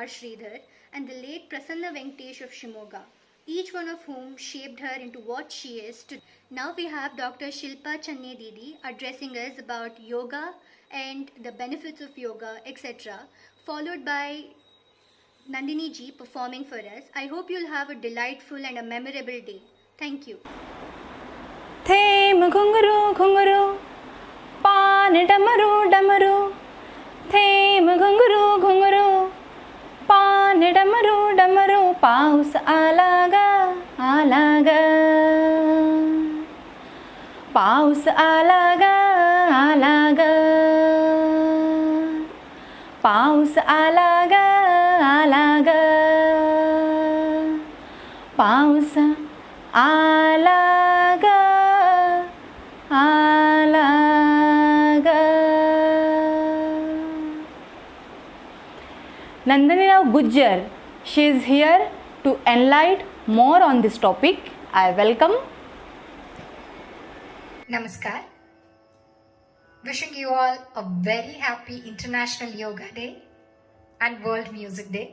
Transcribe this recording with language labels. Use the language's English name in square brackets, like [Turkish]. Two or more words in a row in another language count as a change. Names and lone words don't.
[English] Sridhar and the late Prasanna Venkatesh of Shimoga, each one of whom shaped her into what she is today. Now we have Dr. Shilpa Channe Didi addressing us about yoga and the benefits of yoga, etc., followed by Nandini ji performing for us. I hope you'll have a delightful and a memorable day. Thank you. [Marathi] थेम घुंघरू घुंघरू पान डमरू डमरू थेम घुंघरू घुंघरू पान डमरू डमरू पाऊस आला ग आला ग पाऊस आला ग आला ग पाऊस आला ग आला ग पाऊस आला ग आला ग. [English] Nandini Rao Gujjar, she is here to enlighten more on this topic. I welcome. Namaskar. Wishing you all a very happy International Yoga Day and World Music Day.